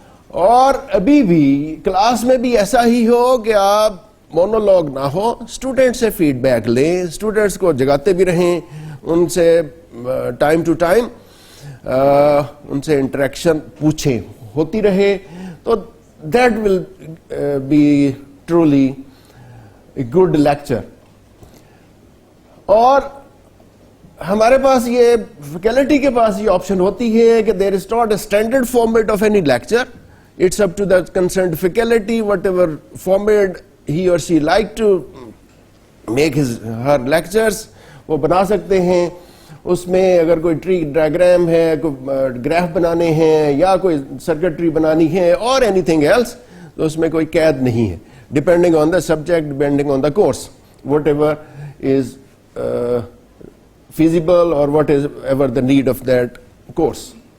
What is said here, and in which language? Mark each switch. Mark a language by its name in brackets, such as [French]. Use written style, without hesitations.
[Urdu] اور ابھی بھی کلاس میں بھی ایسا ہی ہو کہ آپ مونولوگ نہ ہو, اسٹوڈنٹ سے فیڈ بیک لیں, اسٹوڈنٹس کو جگاتے بھی رہیں, ان سے ٹائم ٹو ٹائم ان سے انٹریکشن پوچھیں ہوتی رہے, تو [English] That will be truly a good lecture. [Urdu] اور ہمارے پاس یہ فیکلٹی کے پاس یہ آپشن ہوتی ہے کہ [English] There is not a standard format of any lecture. It's up to the concerned faculty, whatever format he or she like to make her lectures, [Urdu] وہ بنا سکتے ہیں. اس میں اگر کوئی ٹری ڈائیگرام ہے, کوئی گراف بنانے ہیں یا کوئی سرکٹ ٹری بنانی ہے اور اینی تھنگ ایلس, تو اس میں کوئی قید نہیں ہے. [English] Depending on the subject, depending on the course, whatever is feasible or what is ever the need of that course.